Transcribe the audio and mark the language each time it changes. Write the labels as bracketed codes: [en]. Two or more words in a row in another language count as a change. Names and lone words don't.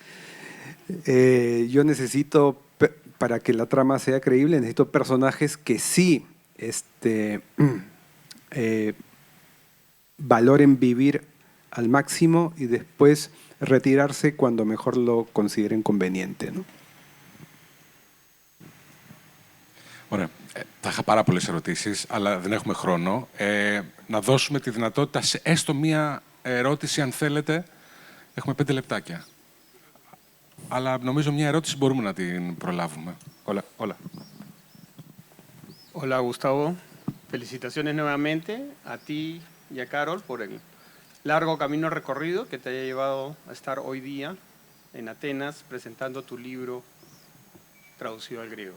[es] Yo necesito, para que la trama sea creíble, necesito personajes que sí valoren vivir al máximo y después retirarse cuando mejor lo consideren conveniente, ¿no? [el] Ωραία. Θα είχα πάρα πολλές ερωτήσεις, αλλά δεν έχουμε χρόνο. Να δώσουμε τη δυνατότητα σε έστω μία ερώτηση, αν θέλετε. Έχουμε 5 λεπτάκια. Αλλά νομίζω μια ερώτηση μπορούμε να την προλάβουμε. [es] Hola. Hola, Gustavo. Felicitaciones nuevamente a ti y a Carol por el largo camino recorrido que te haya llevado a estar hoy día en Atenas presentando tu libro traducido al griego.